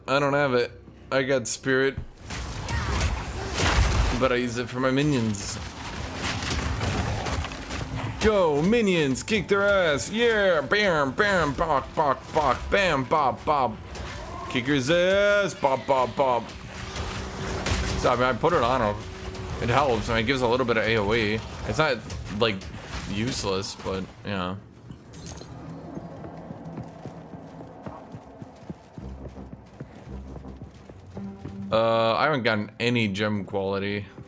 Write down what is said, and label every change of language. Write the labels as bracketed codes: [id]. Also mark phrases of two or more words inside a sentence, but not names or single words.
[en] I don't have it. I got spirit, but I use it for my minions. Go, minions, kick their ass. Yeah, bam, bam, bok, bok, bok, bam, bob, bob. Kicker's ass, bob, bob, bob. So, I mean, I put it on him. It helps. I mean, it gives a little bit of AoE. It's not, like, useless, but, yeah. I haven't gotten any gem quality.